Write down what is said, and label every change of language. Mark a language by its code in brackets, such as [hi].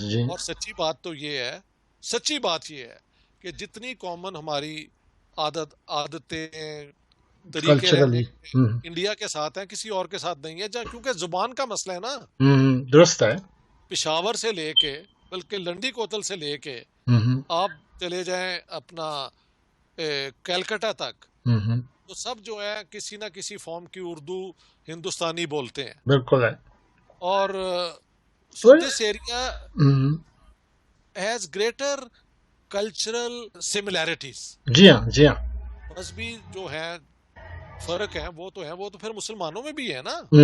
[ur] اور سچی بات تو یہ ہے، سچی بات یہ ہے کہ جتنی کامن ہماری عادتیں طریقے انڈیا کے ساتھ ہیں کسی اور کے ساتھ نہیں ہے، کیونکہ زبان کا مسئلہ ہے نا. درست ہے. پشاور سے لے کے بلکہ لنڈی کوتل سے لے کے آپ چلے جائیں اپنا کلکتہ تک، تو سب جو ہے کسی نہ کسی فارم کی اردو ہندوستانی بولتے ہیں. بالکل ہے. [en] اور this area has greater cultural similarities. [ur] جی ہاں. مذہبی جو ہے فرق ہیں وہ تو پھر مسلمانوں میں بھی ہے نا.